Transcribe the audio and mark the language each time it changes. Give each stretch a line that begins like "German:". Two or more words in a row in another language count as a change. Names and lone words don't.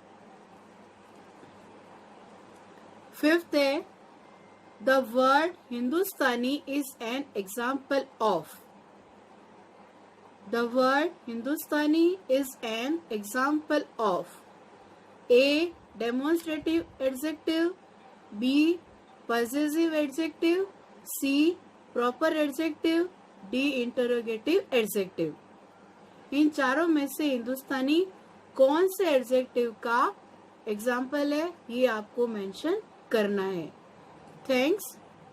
English: फिफ्थ है, the word Hindustani is an example of. the word Hindustani is an example of a demonstrative adjective, B possessive adjective, C proper adjective, D interrogative adjective।
Hindi: इन चारों में से हिंदुस्तानी कौन से एडजेक्टिव का एग्जाम्पल है, ये आपको मेंशन करना है। थैंक्स।